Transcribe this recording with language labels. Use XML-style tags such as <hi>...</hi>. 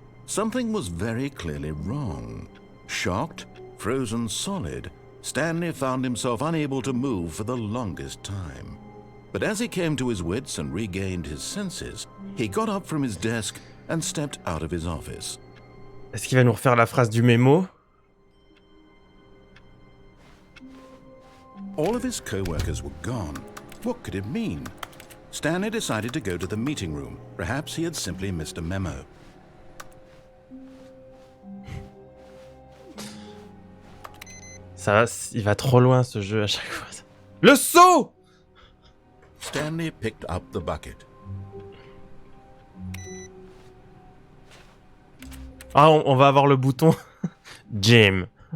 <en>Something was very clearly wrong. Shocked, frozen solid, Stanley found himself unable to move for the longest time. But as he came to his wits and regained his senses, he got up from his desk and stepped out of his office.</en> <fr>Est-ce qu'il va nous refaire la phrase du mémo?</fr> <en>All of his co-workers were gone. What could it mean? Stanley decided to go to the meeting room. Perhaps he had simply missed a memo.</en> <fr>Ça va, il va trop loin ce jeu à chaque fois. Le saut!</fr> <en>Stanley picked up the bucket.</en> <fr>Ah, on va avoir le bouton Jim.</fr>